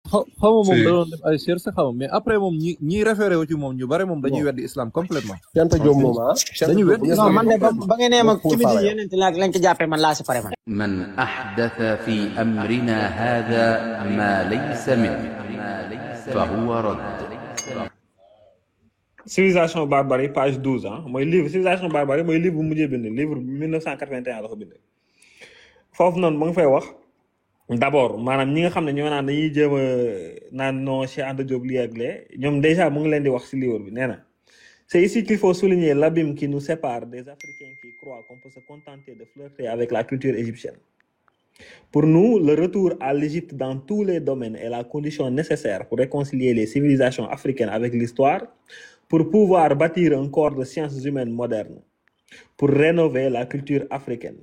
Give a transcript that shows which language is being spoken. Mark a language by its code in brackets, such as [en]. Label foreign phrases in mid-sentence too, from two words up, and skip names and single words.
[wo] xaw ma moom da si doon def ay cherche xaw ma [fr] mais après [wo] moom ñi référé wu ci moom ñu bare moom dañuy bon weddi islam complètement Cheikh Anta Diop moom Cheikh Anta dañuy Diop bu weddi ngeen non islam man de déggee complètement ba ngeen nee ma moom Poul ci midi Fara yeneen lañ ko jàppee man laa si pare man. [ar] من أحدث في أمرنا هذا ما ليس منه فهو رد. [wo] civilisation barbarie page 12 ah mooy livre civilisation barbarie mooy livre bu mujjee bind livre 1981 la ko bind foofu noonu ba nga fay wax d'abord maanaam ñi nga xam ne ñoo naan dañuy jéem a naan non Cheikh Anta Diop lii ak lee ñoom déjà mu ngi leen di wax ci livre bi nee na [fr] c'est ici qu'il faut souligner l'abîme qui nous sépare des Africains qui croient qu'on peut se contenter de flirter avec la culture égyptienne. Pour nous, le retour à l'Égypte dans tous les domaines est la condition nécessaire pour réconcilier les civilisations africaines avec l'histoire, pour pouvoir bâtir un corps de sciences humaines modernes, pour rénover la culture africaine.